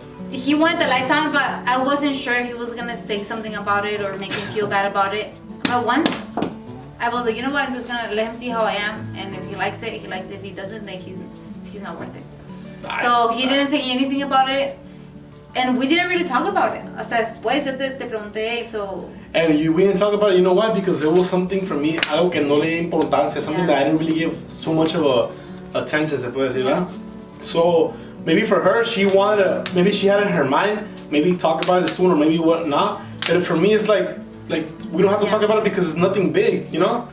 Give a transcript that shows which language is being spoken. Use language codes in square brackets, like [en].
[en] he wanted the lights on, but I wasn't sure if he was gonna say something about it or make him feel bad about it. But once I was like, you know what, I'm just gonna let him see how I am, and if he likes it, he likes it. If he doesn't, then he's not worth it. So he didn't say anything about it, and we didn't really talk about it. [es] Hasta después yo te pregunté, [en] so. And we didn't talk about it, you know why? Because it was something for me, [es] algo que no le di importancia, [en] something that I didn't really give so much of a attention, [es] se puede decir, ¿verdad? [en] So maybe for her, she wanted to, maybe she had it in her mind, maybe talk about it soon or maybe what not. But for me, it's like we don't have to talk about it because it's nothing big, you know?